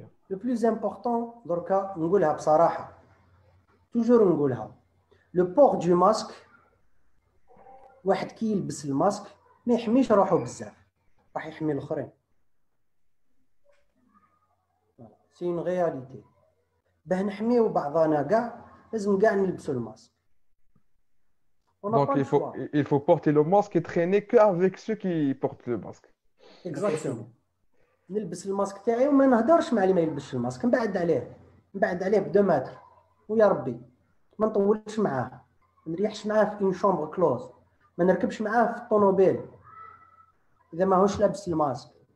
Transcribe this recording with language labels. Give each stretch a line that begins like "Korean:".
French: لو بلوز امبورطون
Arabic: دركا نقولها بصراحه، توجور نقولها،
French: لو بور دو ماسك،
Arabic: واحد كي يلبس الماسك ما يحميش روحه بزاف، راح يحمي الاخرين.
French: سي اون رياليتي.
Arabic: باه نحميو بعضنا كاع لازم كاع نلبسوا الماسك.
French: Donc il faut porter le masque et traîner qu'avec ceux qui portent le masque. اكزاكتومون.
Arabic: نلبس الماسك تاعي وما نهضرش مع اللي ما يلبسش الماسك، نبعد عليه ب2 متر، ويا ربي ما نطولش معاه، ما نريحش معاه في
French: اون شومبر كلوز،
Arabic: ما نركبش معاه في الطوموبيل اذا ماهوش لابس الماسك.